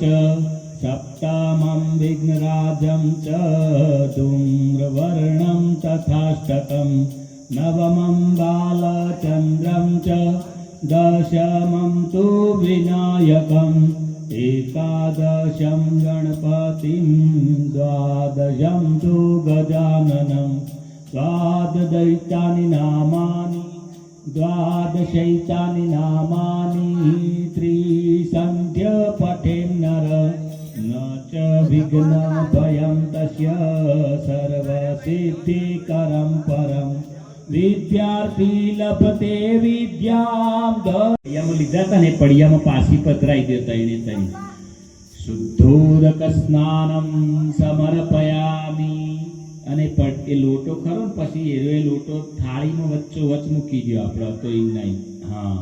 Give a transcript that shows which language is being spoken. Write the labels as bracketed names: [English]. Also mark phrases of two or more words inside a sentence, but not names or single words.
[Sanskrit] सप्तमं विघ्नराजं च धूम्रवर्णं तथाष्टकं नवमं बालचन्द्रं च दशमं तु विनायकम् एकादशं गणपतिं द्वादशं तु गजाननं द्वादशैतानि नामानि त्रिसन्ध्य पठेन् नर न च विघ्नभयं तस्य सर्वसिद्धिकरं परम् विद्यार्थी लभते विद्याम् [Gujarati] પડિયામાં લીધા હતા ને પડિયામાં પાછી પધરાઈ દેતા એને તઈ [Sanskrit] शुद्धोदक स्नानं समर्पयामि [Gujarati] અને એ લોટો ખરો ને પછી એ લોટો થાળીમાં વચ્ચોવચ મૂકી દો આપણે તો એમ નહીં હા